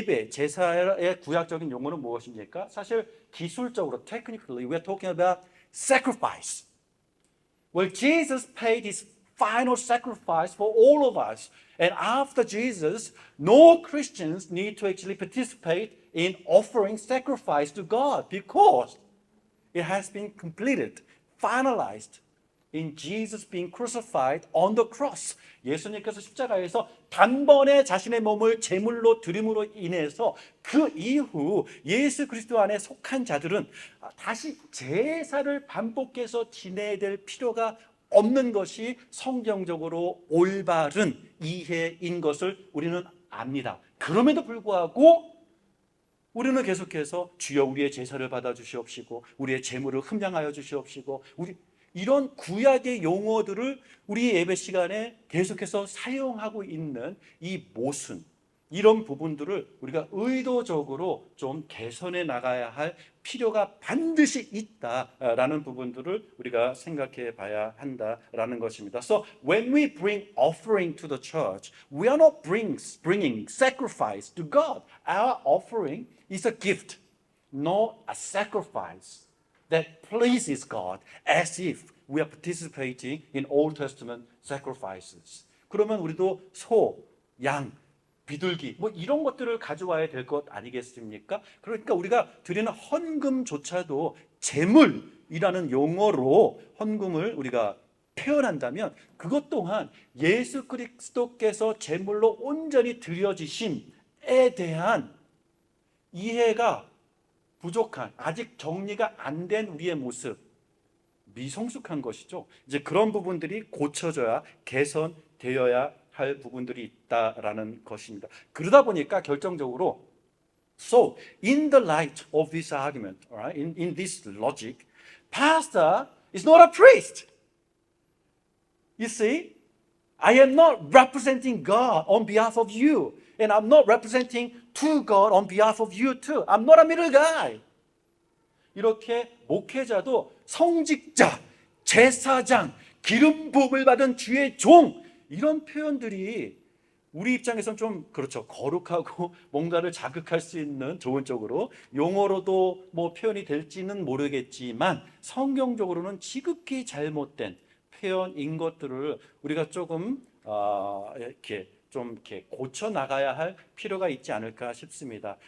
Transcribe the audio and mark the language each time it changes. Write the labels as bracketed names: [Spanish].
[Korean] 제사의 구약적인 용어는 무엇입니까? 사실 기술적으로, [English] technically, we are talking about sacrifice. Well, Jesus paid his final sacrifice for all of us. And after Jesus, no Christians need to actually participate in offering sacrifice to God because it has been completed, finalized in Jesus being crucified on the cross. [Korean] 예수님께서 십자가에서 단번에 자신의 몸을 제물로 드림으로 인해서 그 이후 예수 그리스도 안에 속한 자들은 다시 제사를 반복해서 지내야 될 필요가 없는 것이 성경적으로 올바른 이해인 것을 우리는 압니다. 그럼에도 불구하고 우리는 계속해서 주여 우리의 제사를 받아주시옵시고 우리의 제물을 흠양하여 주시옵시고 이런 구약의 용어들을 우리 예배 시간에 계속해서 사용하고 있는 이 모순, 이런 부분들을 우리가 의도적으로 좀 개선해 나가야 할 필요가 반드시 있다라는 부분들을 우리가 생각해 봐야 한다라는 것입니다. [English] So when we bring offering to the church, we are not bringing sacrifice to God. Our offering is a gift, not a sacrifice that pleases God as if we are participating in Old Testament sacrifices. [Korean] 그러면 우리도 소, 양, 비둘기 이런 것들을 가져와야 될 것 아니겠습니까? 그러니까 우리가 드리는 헌금조차도 제물이라는 용어로 헌금을 우리가 표현한다면 그것 또한 예수 그리스도께서 제물로 온전히 드려지심에 대한 이해가 부족한, 아직 정리가 안 된 우리의 모습, 미성숙한 것이죠. 이제 그런 부분들이 고쳐져야, 개선되어야 할 부분들이 있다라는 것입니다. 그러다 보니까 결정적으로 [English] So, in the light of this argument, all right, in this logic, pastor is not a priest. You see, I am not representing God on behalf of you, and I'm not representing to God on behalf of you too. I'm not a middle guy. [Korean] 이렇게 목회자도 성직자, 제사장, 기름 부음을 받은 주의 종 이런 표현들이 우리 입장에선 좀 그렇죠. 거룩하고 뭔가를 자극할 수 있는 좋은 쪽으로 용어로도 뭐 표현이 될지는 모르겠지만 성경적으로는 지극히 잘못된 표현인 것들을 우리가 조금 이렇게 고쳐 나가야 할 필요가 있지 않을까 싶습니다.